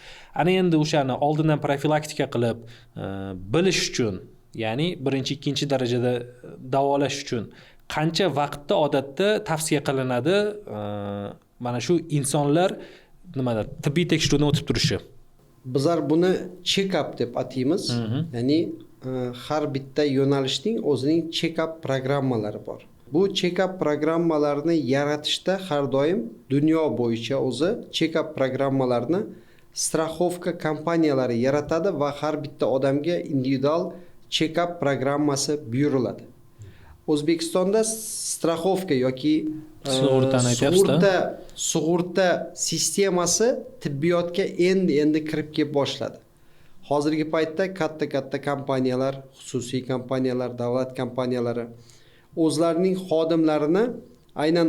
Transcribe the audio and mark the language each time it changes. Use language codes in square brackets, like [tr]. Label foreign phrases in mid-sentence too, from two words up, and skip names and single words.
[uz] Ana endi o'shani oldindan profilaktika qilib bilish uchun, ya'ni 1-2 darajada davolash uchun qancha vaqtda odatda tavsiya qilinadi mana shu insonlar nimada tibbiy tekshiruvdan o'tib turishi? Bizlar buni check-up deb ataymiz. Ya'ni har bitta yo'nalishning o'zining check-up programmalari bor. Bu check-up programmalarini yaratishda har doim dunyo bo'yicha o'zi check-up programmalarini страховка kompaniyalari yaratadi va har bitta odamga individual check-up programmasi buyuriladi. O'zbekistonda страховка yoki sug'urta sistemasi tibbiyotga endi kirib kelib boshladi. Hozirgi paytda katta kompaniyalar, xususiy kompaniyalar, davlat kompaniyalari o'zlarining xodimlarini aynan